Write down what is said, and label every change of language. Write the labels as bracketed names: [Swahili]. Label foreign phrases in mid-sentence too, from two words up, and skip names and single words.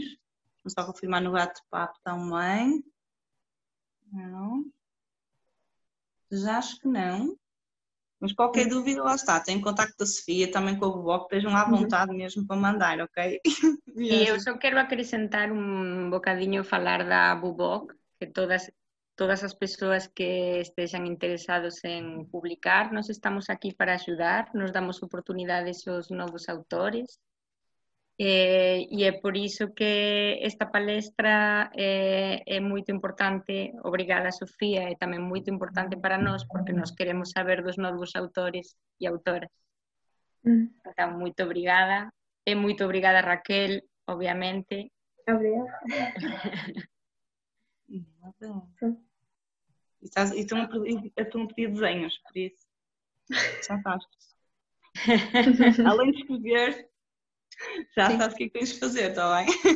[Portuguese] Vou só confirmar no bate-papo também. Não. Já acho que não. Mas qualquer dúvida, lá está. Tem contacto da Sofia, também com a Boboc, estejam à vontade mesmo para mandar, ok? [Galician] E eu só quero acrescentar un bocadiño falar da Buboc, que todas as persoas que estexan interesados en publicar, nos estamos aquí para axudar, nos damos oportunidades aos novos autores, e é por iso que esta palestra é moito importante. Obrigada, Sofía, é tamén moito importante para nós, porque nos queremos saber dos novos autores e autoras. Então, moito obrigada. E moito obrigada, Raquel, obviamente. [Portuguese] Obrigada. E estão a pedir desenhos, por isso. Já sabes. Além de escrever, já sabes o que é que tens de fazer, está bem?